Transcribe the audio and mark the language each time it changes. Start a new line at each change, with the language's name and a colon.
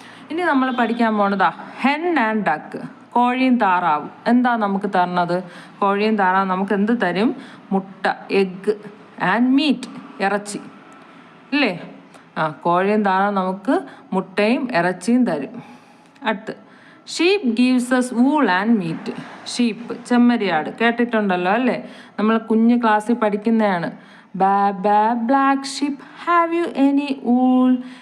Malayalam: ഇനി നമ്മൾ പഠിക്കാൻ പോണതാ
English: hen and duck,
Malayalam: കോഴിയും താറാവും. എന്താ നമുക്ക് തരണത്? കോഴിയും താറാവും നമുക്ക് എന്ത് തരും? മുട്ട,
English: egg and meat,
Malayalam: ഇറച്ചി ഇല്ലേ. കോഴിയും താറാവും നമുക്ക് മുട്ടയും ഇറച്ചിയും തരും.
English: അടുത്ത് sheep gives us wool and meat.
Malayalam: Sheep, ചെമ്മരിയാട്, കേട്ടിട്ടുണ്ടല്ലോ അല്ലേ. നമ്മൾ കുഞ്ഞ് ക്ലാസ്സിൽ പഠിക്കുന്നതാണ്.
English: Black sheep have you any wool?